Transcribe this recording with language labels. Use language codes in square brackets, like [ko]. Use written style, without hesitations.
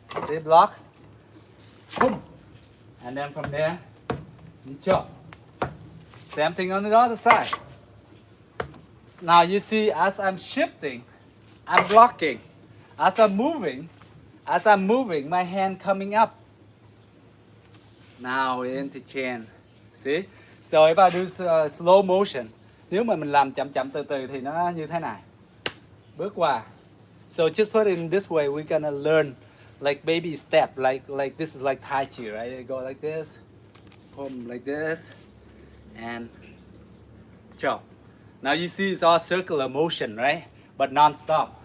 [en] See block, boom, and then from there you chop. Same thing on the other side. Now you see, as I'm shifting, I'm blocking. As I'm moving, my hand coming up. Now interchange. See? So if I do slow motion, [vi] nếu mà mình làm chậm chậm từ từ thì nó như thế này. Bước qua. [en] So just put it in this way, we're gonna learn like baby step, like this is like Tai Chi, right? I go like this, boom, like this, and chop. Now you see it's all circular motion, right? But non-stop.